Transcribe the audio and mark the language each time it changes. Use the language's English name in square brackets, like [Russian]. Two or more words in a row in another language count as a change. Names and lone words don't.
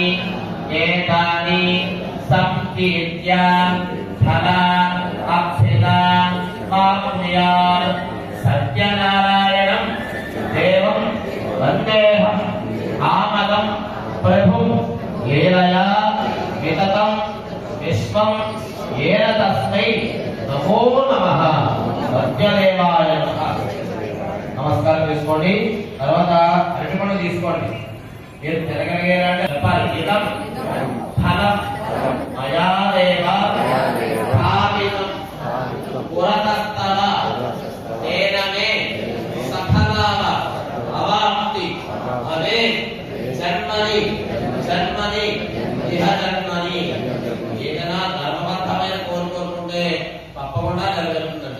[Sanskrit] एतानि सप्तीत्या फला अक्षिता आप्नुयात् सत्यनारायणं देवं वन्देऽहम् आमदं प्रभुं लीलया विततं विश्वं येन तस्मै नमो नमः सत्यदेवाय नमः। [Telugu] నమస్కారం చేసుకోండి. తర్వాత అరటిపండు తీసుకోండి. మీరు తిరగలిగారంటే చెప్పాలి. [Sanskrit] इदं फलं मयादेव भावितं पुरतस्तव तेनमे सफलाव अवाप्ति अवे जन्मनि जन्मनि इह जन्मनि [Telugu] ఏదైనా ధర్మబద్ధమైన కోరుకుంటే తప్పకుండా నెరవేరుతుందండి.